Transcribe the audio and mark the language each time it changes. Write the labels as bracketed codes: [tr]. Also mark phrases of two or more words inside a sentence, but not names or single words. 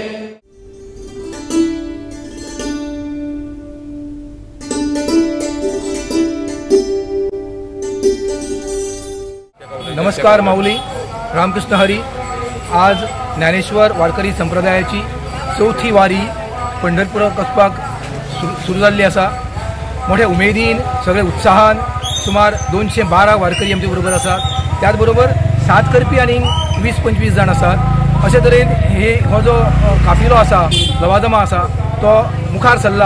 [kok] नमस्कार माऊली, रामकृष्ण हरी। आज ज्ञानेश्वर वारकरी संप्रदायाची 4थी वारी पंढरपूर वचपाक सुरू जाल्ली आसा। मोठ्या उमेदीन सगळे उत्साहान सुमार 212 वारकरी आमचे बरोबर आसात। त्याच बरोबर साथ करपी आनी 20-25 जाण आसात। अशे तरेन हो जो काफिलो आसा, लवाजमा आसा, तो मुखार सरला।